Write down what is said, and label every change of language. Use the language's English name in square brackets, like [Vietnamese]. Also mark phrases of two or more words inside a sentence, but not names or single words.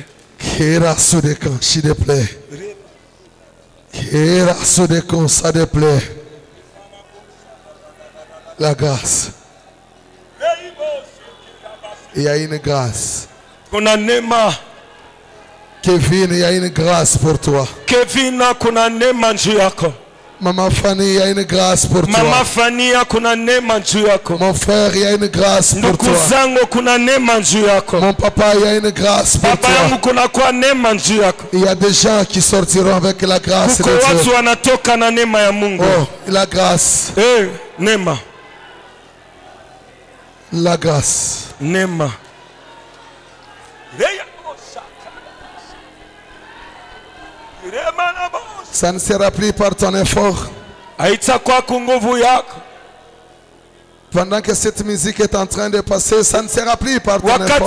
[French] S'il te plaît. Ça te plaît. La grâce. Il y a une grâce. Kevin, il y a une grâce pour toi. [Swahili] Kevin, kuna neema juu yako. [French] Maman Fanny, il y a une grâce pour toi. [Swahili] Mama Fanny, kuna neema juu yako. [French] Mon frère, il y a une grâce pour toi. [Swahili] Ndugu zangu, kuna neema juu yako. [French] Mon papa, il y a une grâce pour [Swahili] Papa [French] toi. [Swahili] yangu, kuna kwa neema juu yako. [French] Il y a des gens qui sortiront avec la grâce de [Swahili] Kuko watu [French] Dieu. [Swahili] wanatoka na neema ya Mungu. [French] Oh, la grâce. [Swahili] Neema. [French] La grâce. [Swahili] Neema. [French] Ça ne sera plus par ton effort. Pendant que cette musique est en train de passer, ça ne sera plus par ton effort.